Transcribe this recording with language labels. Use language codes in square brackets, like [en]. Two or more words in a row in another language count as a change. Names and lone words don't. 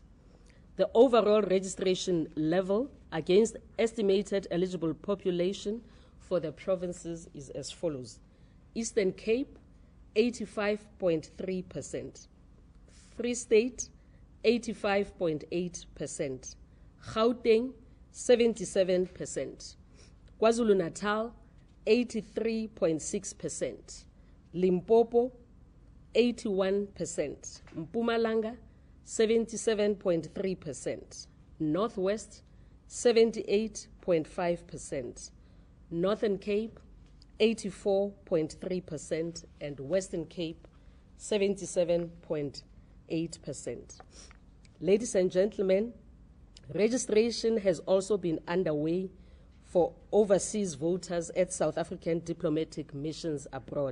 [en] The overall registration level against estimated eligible population for the provinces is as follows. Eastern Cape, 85.3%. Free State, 85.8%. Gauteng, 77%. KwaZulu-Natal, 83.6%. Limpopo, 81%. Mpumalanga, 77.3%. Northwest, 78.5%. Northern Cape, 84.3%, and Western Cape, 77.8%. Ladies and gentlemen, registration has also been underway for overseas voters at South African diplomatic missions abroad.